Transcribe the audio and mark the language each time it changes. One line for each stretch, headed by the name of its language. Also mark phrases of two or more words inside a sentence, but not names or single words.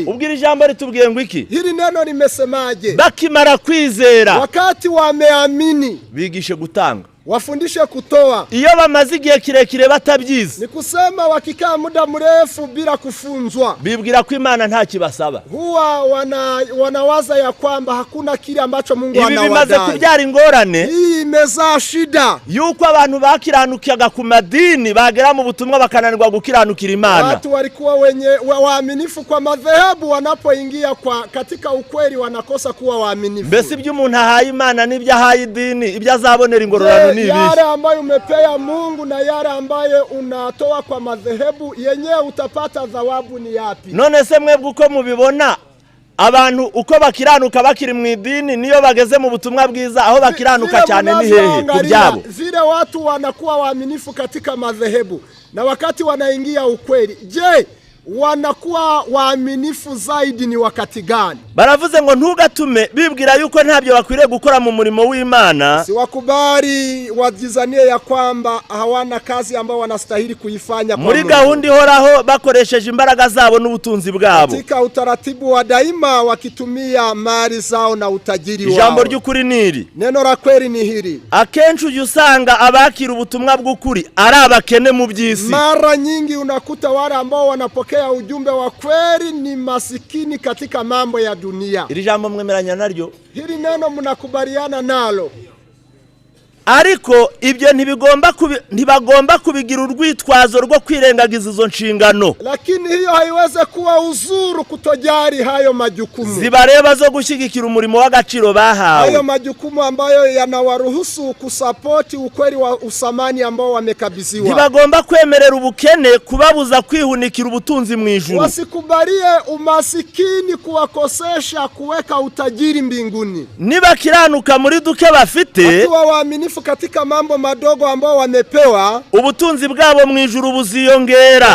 Kinyarwanda: Ubwira ijambo ritubwiye ngo iki?
Swahili: Hili neno limesemaje?
Kinyarwanda: Bakimara kwizera,
Swahili: wakati wameamini,
Kinyarwanda: bigishe gutanga,
Swahili: wafundishe kutoa.
Kinyarwanda: Iyo bamaze igihe kirekire batabyize,
Swahili: ni kusema wakikaa muda mrefu bila kufunzwa,
Kinyarwanda: bibwira ko Imana nta kibasaba,
Swahili: huwa wanawaza ya kwamba hakuna kile ambacho Mungu anawadai.
Kinyarwanda: Ibi bimaze kubyara ingorane,
Swahili: hii imezaa shida
Kinyarwanda: yuko abantu bakiranukaga ku madini bagera mu butumwa bakananirwa gukiranukira Imana.
Swahili: Watu walikuwa wenye waaminifu kwa madhehebu, wanapoingia katika ukweli wanakosa kuwa waaminifu.
Kinyarwanda: Mbese ibyo umuntu ahaye Imana n'ibyo ahaye idini, ibyo azabonera ingororano
Swahili: yale ambayo umepea Mungu na yale ambayo unatoa kwa madhehebu, yenyewe utapata thawabu ni yapi?
Kinyarwanda: None se mwebwe uko mubibona abantu uko bakiranuka bakiri mu idini niyo bageze mu butumwa bwiza aho bakiranuka cyane ni hehe kubyabo?
Swahili: Vile watu wanakuwa waaminifu katika madhehebu na wakati wanaingia ukweli, je, wanakuwa waaminifu zaidi ni wakati gani?
Kinyarwanda: Baravuze ngo ntugatume bibwira yuko ntabyo bakwiriye gukora mu murimo w'Imana.
Swahili: Si wakubali wajizanie ya kwamba hawana kazi ambao wanastahili kuifanya kwa
Kinyarwanda: muri gahunda ihoraho bakoresheje imbaraga zabo n'ubutunzi bwabo,
Swahili: katika utaratibu wa daima wakitumia mali zao na utajiri wao.
Kinyarwanda: Ijambo ry'ukuri niri,
Swahili: neno la kweli ni hili:
Kinyarwanda: akenshi usanga abakira ubutumwa bw'ukuri ari abakene mu by'isi.
Swahili: Mara nyingi unakuta wale ambao wanapokea ujumbe wa kweli ni masikini katika mambo ya dunia.
Kinyarwanda: Iri jambo mwemeranya naryo?
Swahili: Hili neno mnakubaliana nalo?
Kinyarwanda: Ariko ibyo ntibagomba kubigira urwitwazo rwo kwirengagiza izo nshingano.
Swahili: Lakini hiyo haiweze kuwa uzuru kutojari hayo majukumu
Kinyarwanda: zibareba zo gushyigikira umurimo w'agaciro bahawe.
Swahili: Hayo majukumu ambayo yanawaruhusu kusapoti ukweli wa usamani ambao wamekabidhiwa.
Kinyarwanda: Ntibagomba kwemerera ubukene kubabuza kwihunikira ubutunzi mu ijuru.
Swahili: Wasikubalie umasikini kuwakosesha kuweka utajiri mbinguni.
Kinyarwanda: Niba kiranuka muri duke bafite,
Swahili: wakiwa waaminifu katika mambo madogo ambao wamepewa,
Kinyarwanda: ubutunzi bwabo mu ijuru buziyongera,